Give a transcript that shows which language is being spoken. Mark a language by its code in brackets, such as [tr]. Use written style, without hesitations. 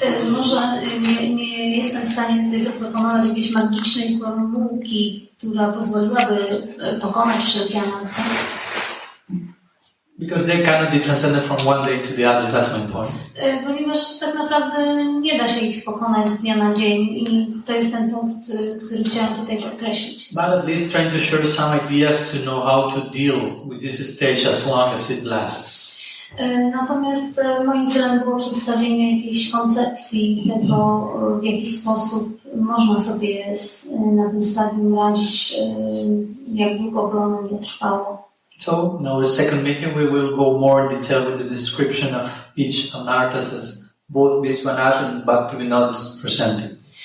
[pl] Może nie jestem w stanie tutaj zaproponować jakiejś magicznej formułki, która pozwoliłaby pokonać wszelkie anartha. [en] Because they cannot be transcended from one day to the other, that's my point. [pl] Ponieważ tak naprawdę nie da się ich pokonać z dnia na dzień i to jest ten punkt, który chciałam tutaj podkreślić. [en] But at least trying to share some ideas to know how to deal with this stage as long as it lasts. [pl] Natomiast moim celem było przedstawienie jakiejś koncepcji tego, w jaki sposób można sobie na tym stadium radzić, jak długo by ono nie trwało. [en] So in our second meeting we will go more in detail with the description of each anarthas as both Vishwanath and Bhaktivinoda is presenting.